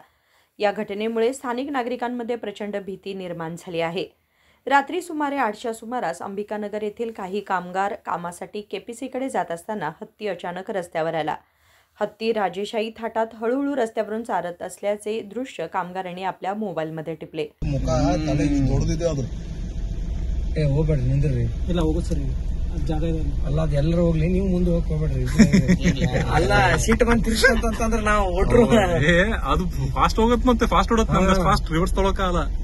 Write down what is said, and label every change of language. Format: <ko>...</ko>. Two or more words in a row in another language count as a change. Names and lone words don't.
<mr>या घटनेमुळे स्थानिक नागरिकांमध्ये प्रचंड भीती निर्माण झाली आहे। रात्री सुमारे 8च्या सुमारास अंबिकानगर येथील काही कामगार कामासाठी केपीसीकडे जात असताना हत्ती अचानक रस्त्यावर आला। हत्ती राजेशाही थाटात हळूहळू रस्त्यावरून चालत असल्याचे दृश्य कामगारांनी आपल्या मोबाईलमध्ये टिपले।</mr> <kn>ಹೋಗ್ಬೇಡ್ರಿ ನಿಂದ್ರಿ ಇಲ್ಲ ಹೋಗೋದು ಸರಿ ಜಾಗ ಇದೆ ಅಲ್ಲ ಅದೆಲ್ಲರೂ ಹೋಗ್ಲಿ ನೀವು ಮುಂದೆ ಹೋಗ್ಬೇಡ್ರಿ ಅಲ್ಲ ಸೀಟ್ ಬಂದು ತಿರ್ಸಂತಂದ್ರೆ ನಾವು ಓಟ್ರು ಅದು ಫಾಸ್ಟ್ ಹೋಗುತ್ತೆ ಮತ್ತೆ ಫಾಸ್ಟ್ ಓಡತ್ತೆ ನಮ್ಗೆ</kn> <en>fast reverse</en> <kn>ತೊಳಕಾಗಲ್ಲ</kn>